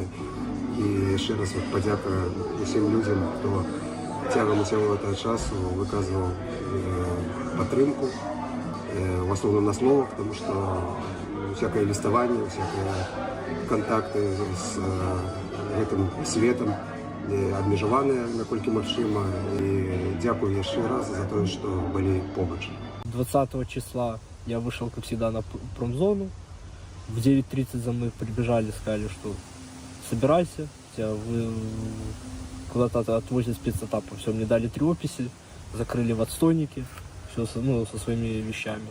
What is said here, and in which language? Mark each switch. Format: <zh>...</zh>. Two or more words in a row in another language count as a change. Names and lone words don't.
<be>І яшчэ раз падзяка усім людзям, хто цягам усяго гэтага часу выказваў падтрымку, в асноўным на словах, тому што всякае ліставанне, всякае кантакты з гэтым светам абмежаваныя, наколькі магчыма. І дзякую яшчэ раз за тое, што былі побач.</be> <ru>20 числа я вышел, как всегда, на промзону. В 9:30 за мной прибежали, сказали, что собирайся, тебя куда-то отвозят спецэтапом. Все, мне дали 3 описи, закрыли в отстойнике, все со своими вещами.</ru>